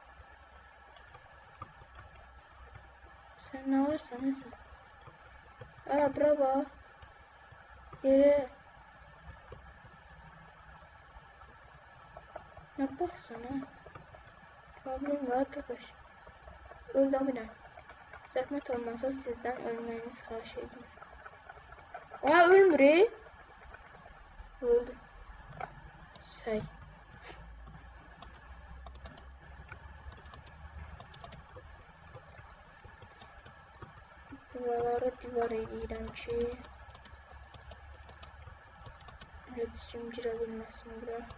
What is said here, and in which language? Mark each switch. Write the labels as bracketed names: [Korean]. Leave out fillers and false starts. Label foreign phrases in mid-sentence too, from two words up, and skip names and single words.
[Turkish] Sen ne varsan neyse. Bravo. Yere. Ne baksana. Problem var arkadaş. Öldü bir. [Azerbaijani] Zəhmət olmasa sizdən ölməyinizi xahiş edirəm. [Turkish] Aa, ölmür. Öldü. Say. [Azerbaijani] Buralara divar eləyirəm ki, heç kim girə bilməsin bura.